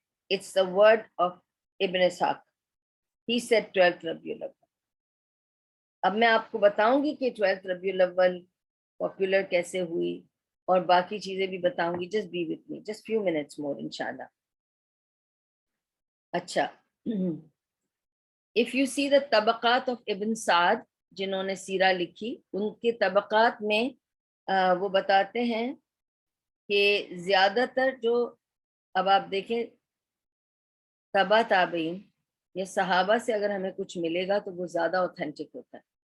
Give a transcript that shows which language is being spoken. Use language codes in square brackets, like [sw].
[en] It's the word of Ibn Ishaq. He said 12th ربیع الاول. [ur] اب میں آپ کو بتاؤں گی کہ 12th ربیع الاول پاپولر کیسے ہوئی اور باقی چیزیں بھی بتاؤں گی. [en] just be with me, just few minutes more انشاءاللہ. [ur] اچھا [en] if you see the [ur] طبقات of ابن سعد جنہوں نے سیرہ لکھی, ان کے طبقات میں وہ بتاتے ہیں کہ زیادہ تر جو, اب آپ دیکھیں تبع تابعین یا صحابہ سے اگر ہمیں کچھ ملے گا تو وہ زیادہ اوتھینٹک ہوتا ہے.